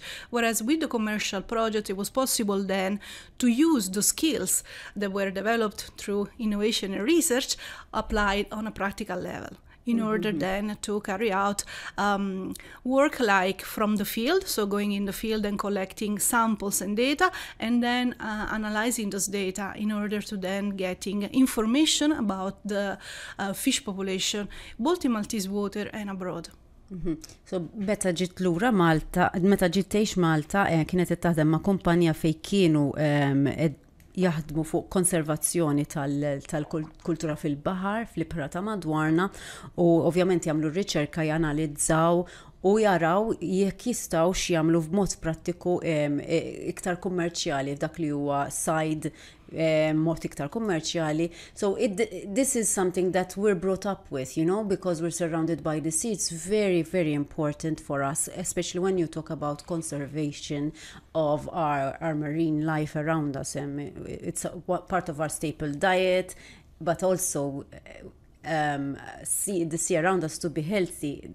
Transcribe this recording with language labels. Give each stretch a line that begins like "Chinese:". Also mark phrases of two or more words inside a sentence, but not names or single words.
English: Whereas with the commercial project, it was possible then to use the skills that were developed through innovation and research applied on a practical level, in order then to carry out work like from the field, so going in the field and collecting samples and data, and then analyzing those data in order to then getting information about the fish population, both in Maltese water and abroad.
Maltese: So meta ġiet lura Malta, meta ġiet tgħix Malta, kienet taħdem ma' kumpanija fejn kienu jaħdmu fuq konservazzjoni tal-kultura fil-baħar, fl-ibħra ta' madwarna, u ovvjament jagħmlu riċerka, janalizzaw u jaraw jekk jistgħu x'jagħmlu b'mod prattiku iktar kummerċjali f'dak li huwa sajd mod iktar kummerċjali.
English: So this is something that we're brought up with, you know, because we're surrounded by the sea. It's very, very important for us, especially when you talk about conservation of our marine life around us. It's part of our staple diet, but also the sea around us to be healthy.